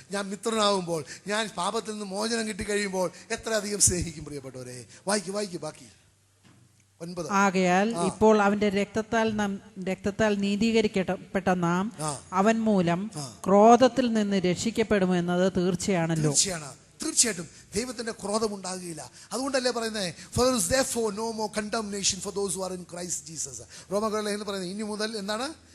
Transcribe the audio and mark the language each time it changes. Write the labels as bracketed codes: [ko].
[ml] ഞാൻ മിത്രനാകുമ്പോൾ, ഞാൻ പാപത്തിൽ നിന്ന് മോചനം കിട്ടിക്കഴിയുമ്പോൾ എത്ര അധികം സ്നേഹിക്കും പ്രിയപ്പെട്ടവരെ. വായിക്കൂ ബാക്കി 9. ആകയാൽ ഇപ്പോൾ അവന്റെ രക്തത്താൽ നീതീകരിക്കപ്പെട്ട നാം അവൻ മൂലം ക്രോധത്തിൽ നിന്ന് രക്ഷിക്കപ്പെടുമെന്നത് തീർച്ചയാണല്ലോ. തീർച്ചയായിട്ടും ദൈവത്തിന്റെ ക്രോധം ഉണ്ടാകുകയില്ല. അതുകൊണ്ടല്ലേ പറയുന്നത്, [en] for there is therefore no more condemnation for those who are in Christ Jesus. [ml] റോമക്കാരുടെ പറയുന്നത് ഇനി മുതൽ എന്താണ്?